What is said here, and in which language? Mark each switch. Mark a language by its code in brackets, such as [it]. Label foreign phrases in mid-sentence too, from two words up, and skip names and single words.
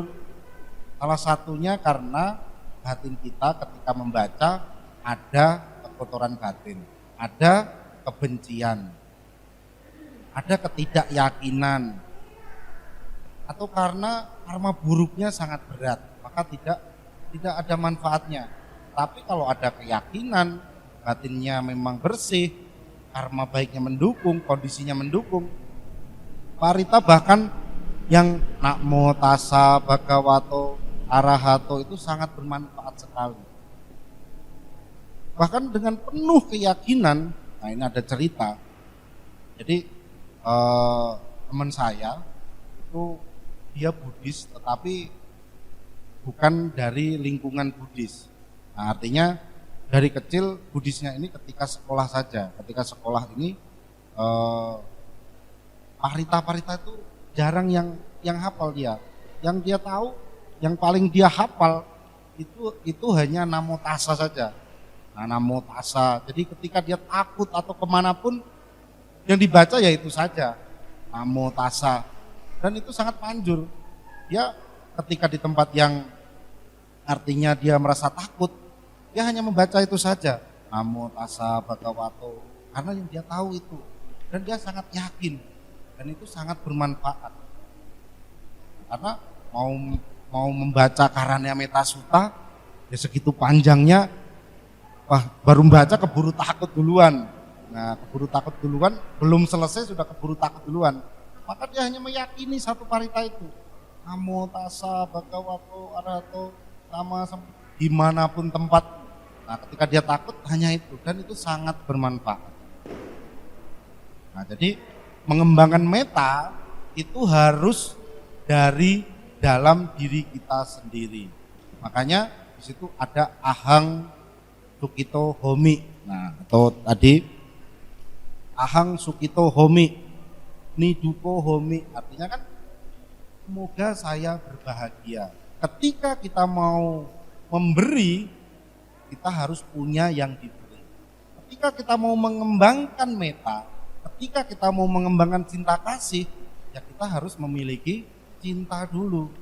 [id] Salah satunya karena batin kita ketika membaca ada kekotoran batin, ada kebencian, ada ketidakyakinan, atau karena karma buruknya sangat berat, maka tidak ada manfaatnya. Tapi kalau ada keyakinan, batinnya memang bersih, karma baiknya mendukung, kondisinya mendukung, parita bahkan yang [pi] namo tassa bhagavato arahato [id] itu sangat bermanfaat sekali. Bahkan dengan penuh keyakinan. Nah, ini ada cerita. Jadi teman saya itu dia Buddhis, tetapi bukan dari lingkungan Buddhis. Nah, artinya dari kecil Buddhisnya ini ketika sekolah saja. Ketika sekolah ini parita-parita itu jarang yang hafal dia. Yang dia tahu, yang paling dia hafal itu hanya [pi] namo tassa [id] saja. Nah, [pi] namo tassa. [id] Jadi ketika dia takut atau kemanapun yang dibaca ya itu saja, [pi] namo tassa. [id] Dan itu sangat manjur. Dia ketika di tempat yang artinya dia merasa takut, dia hanya membaca itu saja, [pi] namo tassa bhagavato, [id] karena yang dia tahu itu, dan dia sangat yakin, dan itu sangat bermanfaat. Karena mau membaca Karanya Metta Sutta ya segitu panjangnya, baru membaca keburu takut duluan. Nah, keburu takut duluan, belum selesai sudah keburu takut duluan. Maka dia hanya meyakini satu parita itu, [pi] namo tassa bhagavato arahato, [id] sama dimanapun tempat. Nah, ketika dia takut hanya itu, dan itu sangat bermanfaat. Nah, jadi mengembangkan meta itu harus dari dalam diri kita sendiri. Makanya di situ ada [pi] ahang sukito homi. [id] Nah, atau tadi [pi] ahang sukito homi, niduko homi, [id] artinya kan semoga saya berbahagia. Ketika kita mau memberi, kita harus punya yang diberi. Ketika kita mau mengembangkan meta, ketika kita mau mengembangkan cinta kasih, ya kita harus memiliki cinta dulu.